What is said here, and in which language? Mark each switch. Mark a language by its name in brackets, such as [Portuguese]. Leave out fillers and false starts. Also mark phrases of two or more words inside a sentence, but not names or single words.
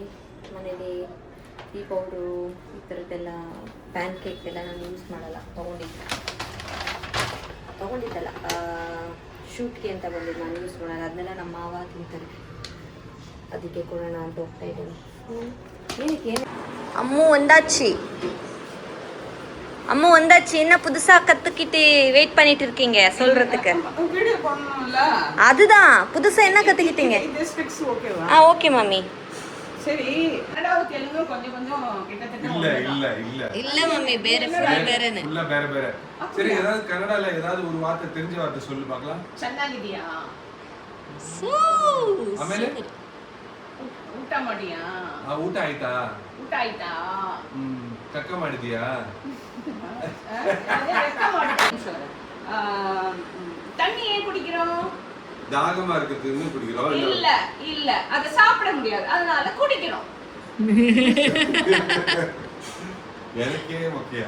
[Kannada] ಮನೇಲಿ ಟೀ ಪೌಡ್ರು ಈ ಥರದ್ದೆಲ್ಲ ಪ್ಯಾನ್ ಕೇಕ್ ಎಲ್ಲ ನಾನು ಯೂಸ್ ಮಾಡಲ್ಲ. ತೊಗೊಂಡಿದ್ದಲ್ಲ ಶೂಟ್ಗೆ ಅಂತ ಬಂದಿದ್ದು ನಾನು ಯೂಸ್ ಮಾಡಲ್ಲ. ಅದನ್ನೆಲ್ಲ ನಮ್ಮ ಮಾವ ತಿಂತಾರೆ, ಅದಕ್ಕೆ ಕೊಡೋಣ ಅಂತ ಹೋಗ್ತಾ ಇದ್ದೀನಿ. [Tamil] ಏನಕ್ಕೆ அம்மு வந்தாச்சு என்ன புதுசா கத்துக்கிட்டு வெயிட் பண்ணிட்டு இருக்கீங்க சொல்றதுக்கு? அதுதான் புதுசா என்ன கத்துக்கிட்டீங்க? ஓகே மம்மி. சரி இல்ல மம்மி [Kannada] ಬೇರೆ ಫುಲ್ ಬೇರೆನೆ. ಫುಲ್ಲ ಬೇರೆ. [Tamil] ಸರಿ ஏதாவது ಕನ್ನಡல ஏதாவது ஒரு வார்த்தை தெரிஞ்ச வார்த்தை சொல்லு பார்க்கலாம். [Kannada] ಚೆನ್ನಾಗಿದ್ಯಾ? ಆಮೇಲೆ ಊಟ ಮಾಡಿಯಾ? ಊಟ ಆಯ್ತಾ? ಕಕ್ಕ ಮಾಡಿದ್ಯಾ? [Tamil] தண்ணி ஏன் குடிக்கிறோம்? தாகமா இருக்குதுன்னு குடிக்கிறோம். இல்ல அத சாப்பிட முடியாது, அதனால குடிக்கிறோம். எனக்கே மொக்கையா?